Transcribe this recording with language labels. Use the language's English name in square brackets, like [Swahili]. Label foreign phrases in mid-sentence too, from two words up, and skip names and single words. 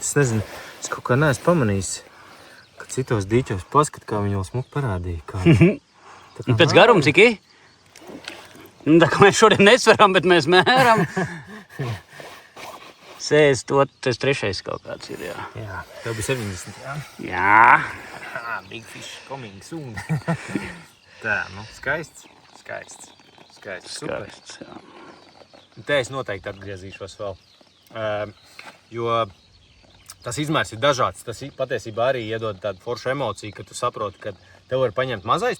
[Latvian] Es nezinu, es kaut kā neesmu pamanījis, ka citos dīķos paskat, kā viņi jau smuki parādīja. Un pēc garuma cik ir? Tā kā mēs šodien nesveram, bet mēs mēram. 63 kaut kāds ir, jā. Jā, tev bija 70, jā? Jā. [English] Big fish coming soon. [Latvian] Tā, nu, skaists. Super. Skaists, jā. Te es noteikti atgriezīšos vēl, jo tas izmērs ir dažāds. Tas patiesībā arī iedod tādu foršu emociju, ka tu saproti, ka tev var paņemt mazais.